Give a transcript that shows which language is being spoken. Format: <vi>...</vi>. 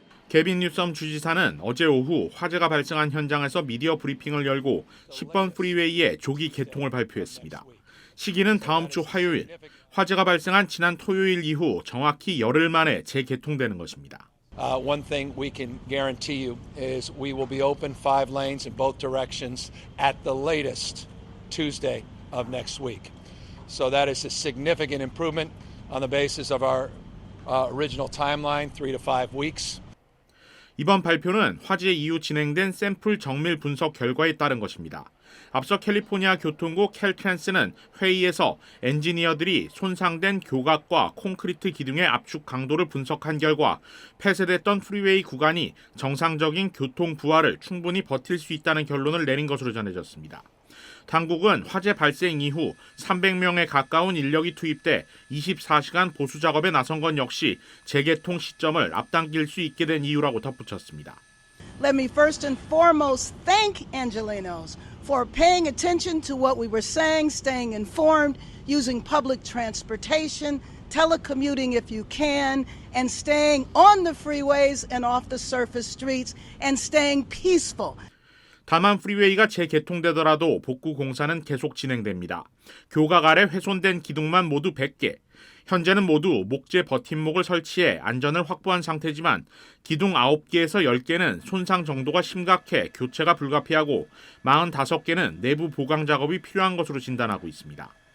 <ko>개빈 뉴섬 주지사는 어제 오후 화재가 발생한 현장에서 미디어 브리핑을 열고 10번 프리웨이의 조기 개통을 발표했습니다. 시기는 다음 주 화요일, 화재가 발생한 지난 토요일 이후 정확히 열흘 만에 재개통되는 것입니다.</ko> <en>One thing we can guarantee you is we will be open 5 lanes in both directions at the latest Tuesday of next week. So that is a significant improvement on the basis of our original timeline, 3 to 5 weeks.</en> <ko>이번 발표는 화재 이후 진행된 샘플 정밀 분석 결과에 따른 것입니다. 앞서 캘리포니아 교통국 캘트랜스는 회의에서 엔지니어들이 손상된 교각과 콘크리트 기둥의 압축 강도를 분석한 결과 폐쇄됐던 프리웨이 구간이 정상적인 교통 부하를 충분히 버틸 수 있다는 결론을 내린 것으로 전해졌습니다. 당국은 화재 발생 이후 300명에 가까운 인력이 투입돼 24시간 보수 작업에 나선 건 역시 재개통 시점을 앞당길 수 있게 된 이유라고 덧붙였습니다.</ko> <en>Let me first and foremost thank Angelenos for paying attention to what we were saying, staying informed, using public transportation, telecommuting if you can, and staying on the freeways and off the surface streets, and staying peaceful.</en> <ko>다만 프리웨이가 재개통되더라도 복구 공사는 계속 진행됩니다. 교각 아래 훼손된 기둥만 모두 100개. 현재는 모두 목재 버팀목을 설치해 안전을 확보한 상태지만 기둥 9개에서 10개는 손상 정도가 심각해 교체가 불가피하고 45개는 내부 보강 작업이 필요한 것으로 진단하고 있습니다.</ko>